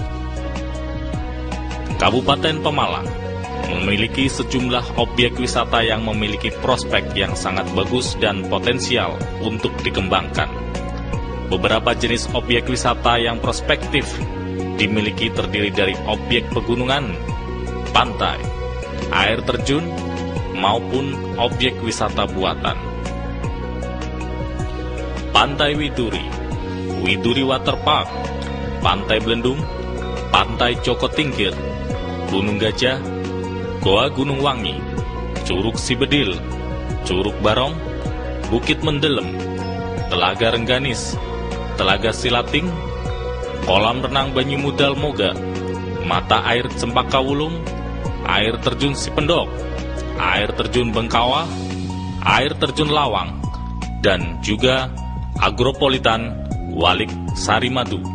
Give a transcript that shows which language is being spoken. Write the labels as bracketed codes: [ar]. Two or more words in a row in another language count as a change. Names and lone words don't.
[id] Kabupaten Pemalang memiliki sejumlah objek wisata yang memiliki prospek yang sangat bagus dan potensial untuk dikembangkan. Beberapa jenis objek wisata yang prospektif dimiliki terdiri dari objek pegunungan, pantai, air terjun, maupun objek wisata buatan. Pantai Widuri, Widuri Waterpark, Pantai Belendung, Pantai Joko Tingkir, Gunung Gajah, Goa Gunung Wangi, Curug Sibedil, Curug Barong, Bukit Mendelem, Telaga Rengganis, Telaga Silating, Kolam Renang Banyumudal Moga, Mata Air Cempaka Wulung, Air Terjun Sipendok, Air Terjun Bengkawah, Air Terjun Lawang, dan juga Agropolitan Walik Sarimadu.